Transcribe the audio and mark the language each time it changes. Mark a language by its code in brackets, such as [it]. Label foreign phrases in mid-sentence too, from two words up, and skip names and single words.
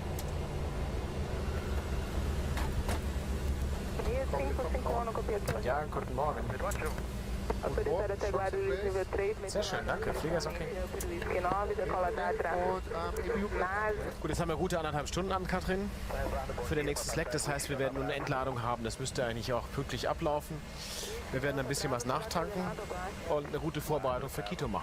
[de] Ja, guten Morgen. [pt] Autorizado até Guarulhos, nível 3. [de] Sehr schön, danke. Flieger ist okay. Gut, jetzt haben wir gute 1,5 Stunden an, Katrin, für den nächsten Slack. Das heißt, wir werden nun eine Entladung haben. Das müsste eigentlich auch pünktlich ablaufen. Wir werden ein bisschen was nachtanken und eine gute Vorbereitung für Quito machen.